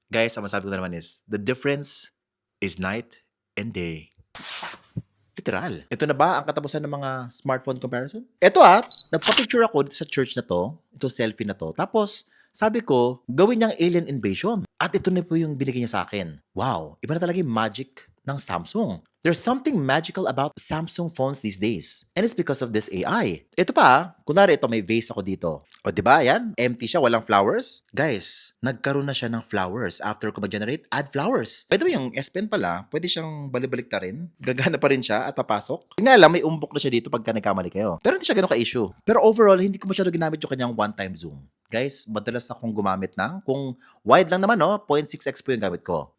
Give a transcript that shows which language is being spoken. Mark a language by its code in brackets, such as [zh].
[tl] Guys, ang masabi ko na naman is, [en] the difference is night and day. Literal. [tl] Ito na ba ang katapusan ng mga smartphone comparison? Ito nagpa-picture ako dito sa church na to, ito selfie na to. Tapos, sabi ko, gawin niyang alien invasion. At ito na po yung binigay niya sa akin. Wow, iba na talaga yung magic ng Samsung. [en] There's something magical about Samsung phones these days. And it's because of this AI. [tl] Ito pa, kunwari ito may vase ako dito. O diba, yan? Empty siya, walang flowers. Guys, nagkaroon na siya ng flowers. After ko mag-generate, [en] add flowers. [tl] By the way, yung S Pen pala, pwede siyang balibalik ta rin. Gagana pa rin siya at papasok. Nga lang, may umbok na siya dito pagka nagkamali kayo. Pero hindi siya ganun ka-issue. Pero overall, hindi ko masyado ginamit yung kanyang one-time zoom. Guys, madalas akong gumamit ng, kung wide lang naman, 0.6x po yung gamit ko.